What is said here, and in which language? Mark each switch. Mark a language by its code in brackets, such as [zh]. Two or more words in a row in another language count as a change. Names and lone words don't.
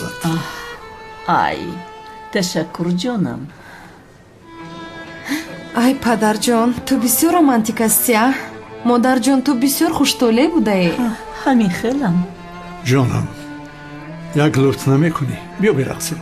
[fa] ای تشکر جانم [tg] ай падарҷон ту бисёр романтик ҳастӣ модарҷон ту бисёр хуштоле будаӣ ҳамин хелам [fa] جانم یک لطف نمی کنی بیا برقصیم